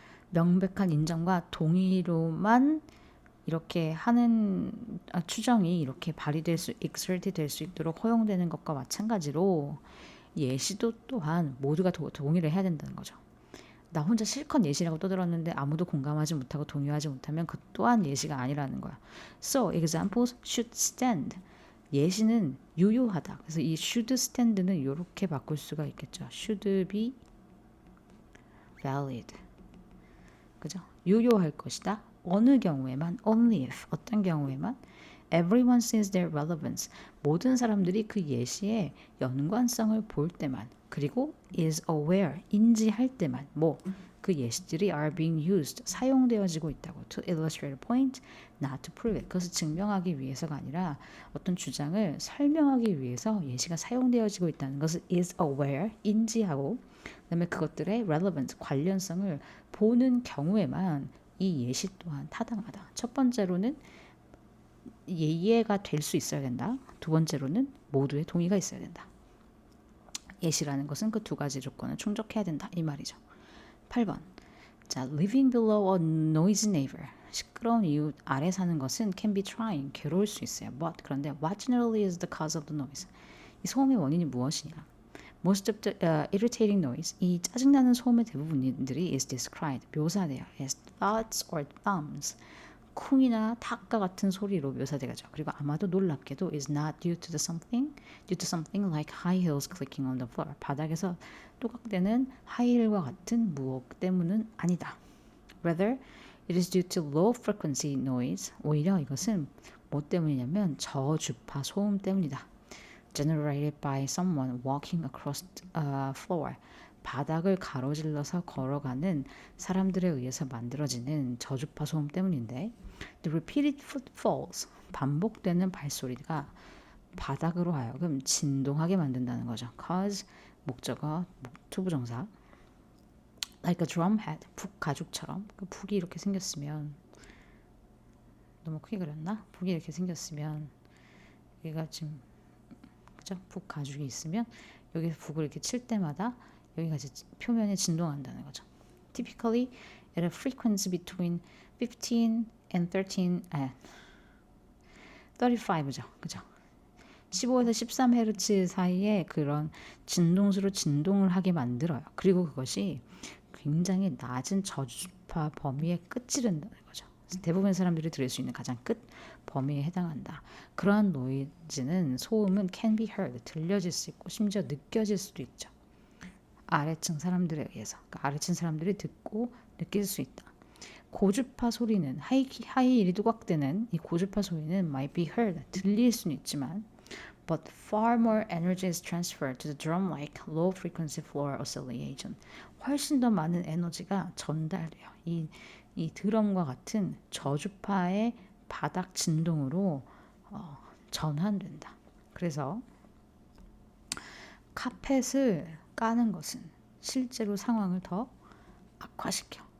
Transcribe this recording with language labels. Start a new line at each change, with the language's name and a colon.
Korean: 명백한 인정과 동의로만 이렇게 하는 추정이 이렇게 발휘될 수, exerted 될 수 있도록 허용되는 것과 마찬가지로 예시도 또한 모두가 동의를 해야 된다는 거죠. 나 혼자 실컷 예시라고 떠들었는데 아무도 공감하지 못하고 동의하지 못하면 그 또한 예시가 아니라는 거야.
English: So, examples should stand.
Korean: 예시는 유효하다. 그래서 이
English: should stand
Korean: 는 이렇게 바꿀 수가 있겠죠.
English: should be valid.
Korean: 그죠? 유효할 것이다. 어느 경우에만,
English: only if,
Korean: 어떤 경우에만
English: everyone sees their relevance.
Korean: 모든 사람들이 그 예시의 연관성을 볼 때만 그리고
English: is aware,
Korean: 인지할 때만 그 예시들이
English: are being used,
Korean: 사용되어지고 있다고
English: to illustrate a point, not to prove it.
Korean: 그것을 증명하기 위해서가 아니라 어떤 주장을 설명하기 위해서 예시가 사용되어지고 있다는 것을
English: is aware,
Korean: 인지하고 그다음에 그것들의 relevant, 관련성을 보는 경우에만 이 예시 또한 타당하다. 첫 번째로는 이해가 될 수 있어야 된다. 두 번째로는 모두의 동의가 있어야 된다. 예시라는 것은 그 두 가지 조건을 충족해야 된다. 이 말이죠. 8번.
English: 자, living below a noisy neighbor.
Korean: 시끄러운 이웃 아래 사는 것은
English: can be trying.
Korean: 괴로울 수 있어요.
English: But
Korean: 그런데
English: what generally is the cause of the noise?
Korean: 이 소음의 원인이 무엇이냐?
English: Most of the irritating noise.
Korean: 이 짜증나는 소음의 대부분들이
English: is described.
Korean: 묘사돼요.
English: as thoughts or thumbs.
Korean: 쿵이나 탁과 같은 소리로 묘사되죠. 그리고 아마도 놀랍게도
English: is not due to something like high heels clicking on the floor.
Korean: 바닥에서 또각대는 하이힐과 같은 무엇 때문은 아니다.
English: Rather, it is due to low frequency noise.
Korean: 오히려 이것은 뭐 때문이냐면 저주파 소음 때문이다.
English: Generated by someone walking across a floor.
Korean: 바닥을 가로질러서 걸어가는 사람들에 의해서 만들어지는 저주파 소음 때문인데
English: The repeated footfalls,
Korean: 반복되는 발소리가 바닥으로 하여금 진동하게 만든다는 거죠. Cause, 목적어, 투부정사
English: Like a drum head,
Korean: 북 가죽처럼 그 북이 이렇게 생겼으면 너무 크게 그렸나? 북이 이렇게 생겼으면 얘가 지금 그죠? 북 가죽이 있으면 여기서 북을 이렇게 칠 때마다 여기가 이제 표면에 진동한다는 거죠.
English: Typically, at a frequency between 15 and 13, 35죠.
Korean: 그죠? 15에서 13Hz 사이에 그런 진동수로 진동을 하게 만들어요. 그리고 그것이 굉장히 낮은 저주파 범위에 끝지른다는 거죠. 대부분의 사람들이 들을 수 있는 가장 끝 범위에 해당한다. 그러한 노이즈는 소음은
English: can be heard,
Korean: 들려질 수 있고 심지어 느껴질 수도 있죠. 아래층 사람들에 의해서, 그러니까 아래층 사람들이 듣고 느낄 수 있다. 고주파 소리는 하이 리드곽되는 이 고주파 소리는 might be heard, 들릴 수는 있지만
English: but far more energy is transferred to the drum-like low frequency floor oscillation.
Korean: 훨씬 더 많은 에너지가 전달돼요. 이 드럼과 같은 저주파의 바닥 진동으로 전환된다. 그래서 카펫을 까는 것은 실제로 상황을 더 악화시켜.